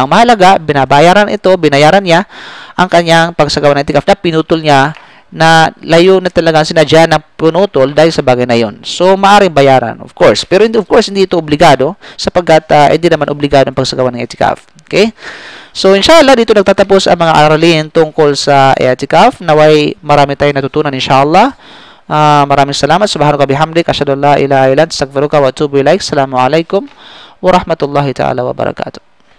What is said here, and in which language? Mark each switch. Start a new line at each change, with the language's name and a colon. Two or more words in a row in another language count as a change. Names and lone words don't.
Filipino: Ang mahalaga, binayaran niya ang kanyang pagsagawa ng i'tikaf na pinutol niya na layo na talaga sinadya na pinutol dahil sa bagay na yon. So, maaaring bayaran,
English: of course.
Filipino: Pero
English: of course,
Filipino: hindi ito obligado sapagkat hindi naman obligado ang pagsagawa ng i'tikaf. Okay? So, inshallah, dito nagtatapos ang mga aralin tungkol sa i'tikaf. Naway marami tayong natutunan, inshallah. Maraming salamat.
Arabic: سبحانك بحمدك. أشهد أن لا إله إلا أنت أستغفرك وأتوب إليك. السلام عليكم ورحمة الله تعالى وبركاته.